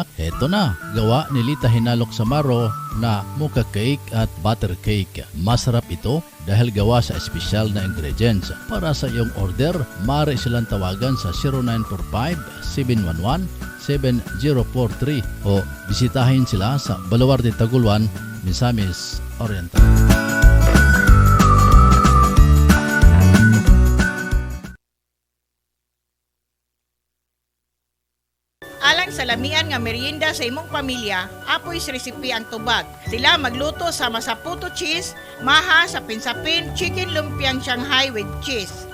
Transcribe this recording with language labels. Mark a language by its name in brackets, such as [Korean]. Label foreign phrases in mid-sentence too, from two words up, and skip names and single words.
[Filipino] Eto na, gawa ni Lita Hinalok Samaro na mocha cake at butter cake. Masarap ito dahil gawa sa espesyal na ingredients. Para sa iyong order, maaari silang tawagan sa 0945-711-7043 o bisitahin sila sa Baluarte Taguluan, Misamis Oriental. [Cebuano] Alang sa lamian nga merienda sa imong pamilya, apoy recipe ang tubag. Sila magluto sa masaputo cheese, maha sa pinsapin, chicken lumpiang Shanghai with cheese.